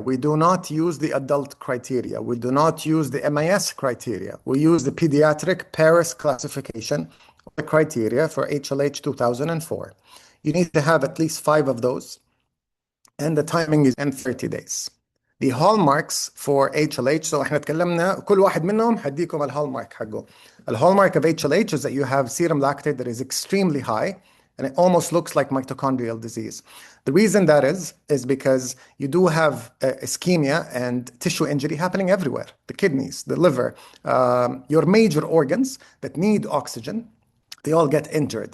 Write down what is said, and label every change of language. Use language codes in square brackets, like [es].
[en] We do not use the adult criteria. We do not use the MIS criteria. We use the pediatric Paris classification criteria for HLH 2004. You need to have at least 5 of those, and the timing is in 30 days. The hallmarks for HLH, so [ar] احنا تكلمنا كل واحد منهم هديكم الهallmark حقه. [en] The hallmark of HLH is that you have serum lactate that is extremely high, and it almost looks like mitochondrial disease. The reason that is because you do have ischemia and tissue injury happening everywhere. The kidneys, the liver, your major organs that need oxygen, they all get injured.